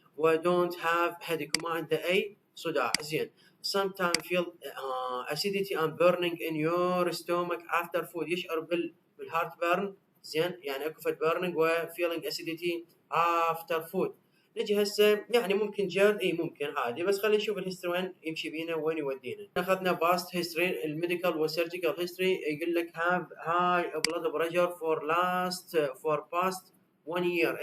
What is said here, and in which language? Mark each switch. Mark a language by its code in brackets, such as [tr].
[ar] و [en] don't have headache [ar] وما عنده أي صداع. زين. [en] sometimes feel acidity and burning in your stomach after food. [ar] يشعر بالهارت بيرن. زين. يعني اكو فد [en] burning و feeling acidity after food. [ar] نجي هسه يعني ممكن جرد اي ممكن عادي بس خلينا نشوف الهيستوري وين يمشي بينا وين يودينا. اخذنا باست هيستوري الميديكال والسيرجيكال هيستوري. يقول لك [en] have high blood pressure for past 1 year.